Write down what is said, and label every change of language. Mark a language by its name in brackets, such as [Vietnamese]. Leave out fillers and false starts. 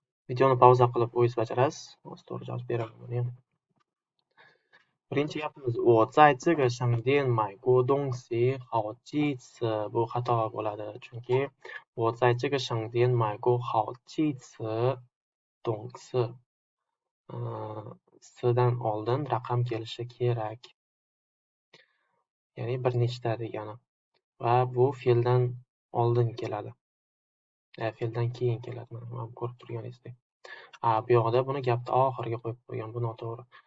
[Uzbek] Videoni pauza qilib o'zingiz bajarasiz. Hozir to'g'ri javob beraman buni ham. Birinchi gapimiz [Chinese] 我在这个商店买过东西好几次. [Uzbek] Bu xato bo'ladi, chunki [Chinese] 我在这个商店买过好几次东西. [Uzbek] S'dan oldin raqam kelishi kerak. Ya'ni bir nechta degani. Va bu fe'ldan oldin keladi. Fe'ldan keyin keladi. Mana ko'rib turganingizdek. Bu yoqda buni gapni oxiriga qo'yib qo'ygan. Bu noto'g'ri.